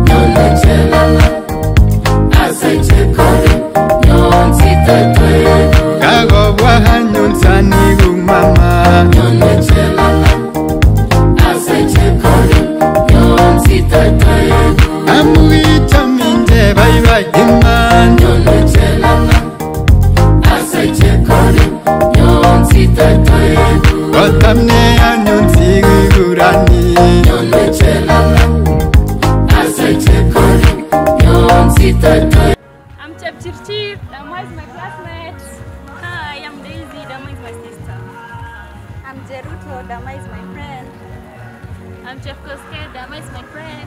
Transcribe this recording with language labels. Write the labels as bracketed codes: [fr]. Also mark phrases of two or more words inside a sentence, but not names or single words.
[kln] Kago bwahanyun sani mama. Amuita minje [en] bye bye [kln] iman. Kotamne anyun sigurani. [en] I'm Chepchirchir, Dama is my classmate. Hi, I'm Daisy, Dama is my sister. I'm Jeruto, Dama is my friend. I'm Chepkoske, Dama is my friend.